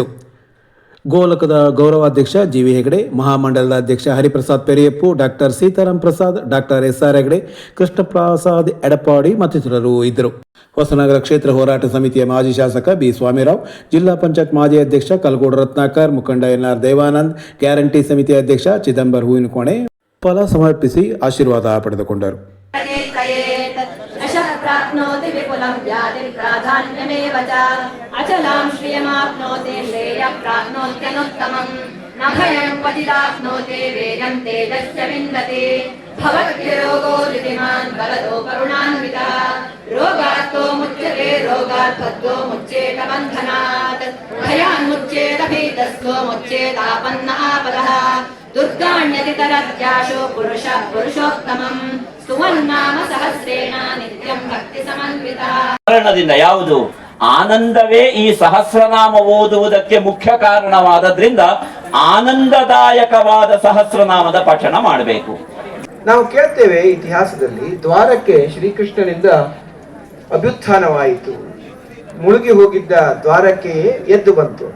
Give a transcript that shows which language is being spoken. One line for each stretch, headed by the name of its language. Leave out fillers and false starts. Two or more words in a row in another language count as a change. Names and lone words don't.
Kannada: ಗೋಲಕದ ಗೌರವಾಧ್ಯಕ್ಷ ಜಿವಿ ಹೆಗಡೆ, ಮಹಾಮಂಡಲದ ಅಧ್ಯಕ್ಷ ಹರಿಪ್ರಸಾದ್ ಪೆರಿಯಪ್ಪು, ಡಾಕ್ಟರ್ ಸೀತಾರಾಮ್ ಪ್ರಸಾದ್, ಡಾಕ್ಟರ್ SR ಹೆಗಡೆ, ಕೃಷ್ಣಪ್ರಸಾದ್ ಎಡಪಾಡಿ ಮತ್ತಿತರರು ಇದ್ದರು. ಹೊಸನಗರ ಕ್ಷೇತ್ರ ಹೋರಾಟ ಸಮಿತಿಯ ಮಾಜಿ ಶಾಸಕ ಬಿ ಸ್ವಾಮಿರಾವ್, ಜಿಲ್ಲಾ ಪಂಚಾಯತ್ ಮಾಜಿ ಅಧ್ಯಕ್ಷ ಕಲ್ಗೋಡು ರತ್ನಾಕರ್, ಮುಖಂಡ NR ದೇವಾನಂದ್, ಗ್ಯಾರಂಟಿ ಸಮಿತಿ ಅಧ್ಯಕ್ಷ ಚಿದಂಬರ್ ಹೂವಿನಕೋಣೆ ಫಲ ಸಮರ್ಪಿಸಿ ಆಶೀರ್ವಾದ ಪಡೆದುಕೊಂಡರು.
Sanskrit: प्राप्नोति विपुलं व्याधिं प्राधान्यमेव च अचलां श्रियमाप्नोति श्रेयः प्राप्नोत्यनुत्तमम् न भयं पतिताप्नोते वेदं तेजश्च विन्दते भवत्यरोगो ऋतिमान् बलदो करुणान्वितः रोगात्तो मुच्यते रोगात्तद्दो मुच्येत बन्धनात् भयान्मुच्येत भीतस्थो मुच्येतापन्न आपदः दुर्गाण्यतितरत्याशो पुरुषोत्तमम् स्तुवन्नाम सहस्रेण नित्यं ಭಕ್ತಿ ಸಮನ್ವಿತಃ.
Kannada: ಕಾರಣದಿಂದ ಯಾವುದು ಆನಂದವೇ ಈ ಸಹಸ್ರನಾಮ ಓದುವುದಕ್ಕೆ ಮುಖ್ಯ ಕಾರಣವಾದದ್ರಿಂದ ಆನಂದದಾಯಕವಾದ ಸಹಸ್ರನಾಮದ ಪಠಣ ಮಾಡಬೇಕು. ನಾವು ಕೇಳ್ತೇವೆ ಇತಿಹಾಸದಲ್ಲಿ ದ್ವಾರಕ್ಕೆ ಶ್ರೀಕೃಷ್ಣನಿಂದ ಅಭ್ಯುತ್ಥಾನವಾಯಿತು, ಮುಳುಗಿ ಹೋಗಿದ್ದ ದ್ವಾರಕ್ಕೆ ಎದ್ದು ಬಂತು.